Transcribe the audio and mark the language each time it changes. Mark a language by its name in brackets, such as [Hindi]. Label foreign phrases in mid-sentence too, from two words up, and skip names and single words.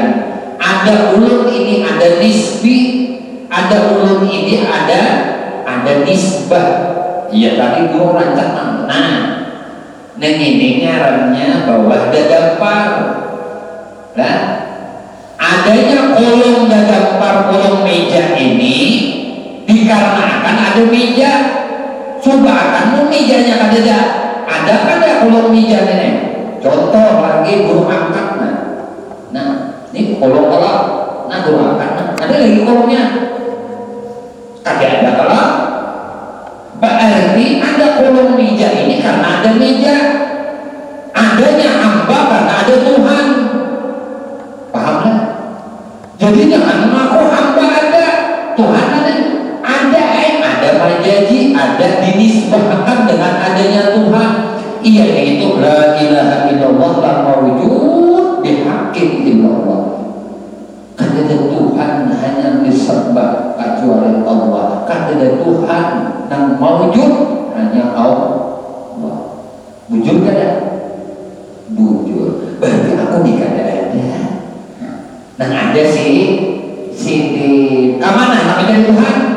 [Banjar] Ada ulun ini ada nisbi. Ada ulun ini ada nisbah. Ya tadi guru rancang. Nah ini ngarannya bawah dadampar. Nah adanya kolong dadampar, kolong meja ini dikarenakan ada meja. Coba kan mejanya ada kolong meja ini. Contoh lagi guru angkat. Nah ini kolong. Nah guru angkat. Ada lagi kolongnya. [Indonesian] Kagak ada kalau berarti ada kolong meja ini karena ada meja, adanya hamba karena ada Tuhan. Paham kan? Jadi jangan mengaku hamba ada, Tuhan ada majazi, ada dinisbahkan dengan adanya Tuhan. Iya itu [Arabic] la ilaha illallah la mawjud bihaqqin illallah. [Indonesian] Ada Tuhan hanya disembah kecuali Allah. Ada Tuhan yang mawujud hanya Allah. [Banjar] Bujur kada? Bujur. Berarti aku nih kada ada. Nah ada si di kamana tapi dari Tuhan.